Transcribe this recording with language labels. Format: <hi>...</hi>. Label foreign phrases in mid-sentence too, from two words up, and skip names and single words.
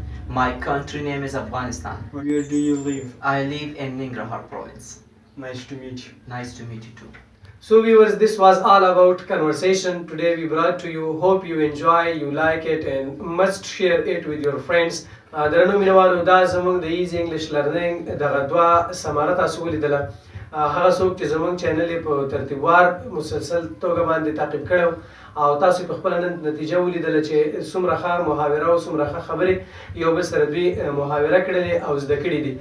<en>My country name is Afghanistan. Where do you live? I live in Nangarhar province. Nice to meet you. Nice to meet you too. So viewers, this was all about conversation today we brought to you. Hope you enjoy, you like it, and must share it with your friends.</en> <ps>درنو مینوالو دا زموږ د ایزی انګلیش لرنینګ دغه دوه سماره تاسو ولیدله. هغه څوک چې زموږ چینل یې په ترتیبوار مسلسل توګه باندې تعقیب کړی او تاسو په خپله نن نتیجه ولیدله چې څومره ښه محاوره او څومره ښه خبرې یو بل سره دوی محاوره کړلې او زده کړي دي.</ps>